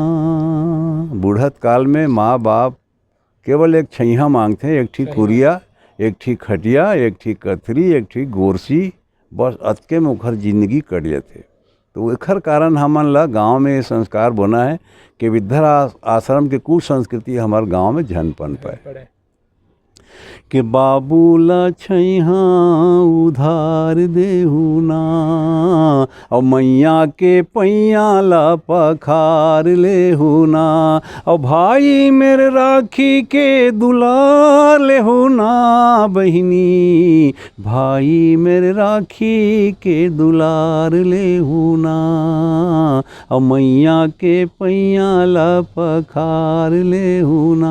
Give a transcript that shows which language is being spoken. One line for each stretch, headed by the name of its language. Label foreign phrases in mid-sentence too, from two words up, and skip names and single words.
Chhattisgarhi: बूढ़त काल में माँ बाप केवल एक छैहा मांगते, एक ठीक कुरिया, एक ठीक खटिया, एक ठीक कथरी, एक ठीक गोरसी, बस अतके में ओखर जिंदगी कट जाते। तो एखर कारण हमन ला गाँव में ये संस्कार बना है कि वृद्धाश्रम के कुछ संस्कृति हमारे गाँव में झन पन पाए। के बाबूला छैहा उधार देहू ना, और मैया के पैया ला पखार लेहू ना, और भाई मेरे राखी के दुलार लेहू ना, बहिनी, भाई मेरे राखी के दुलार लेहू ना, और मैया के पैया ला पखार लेहू ना।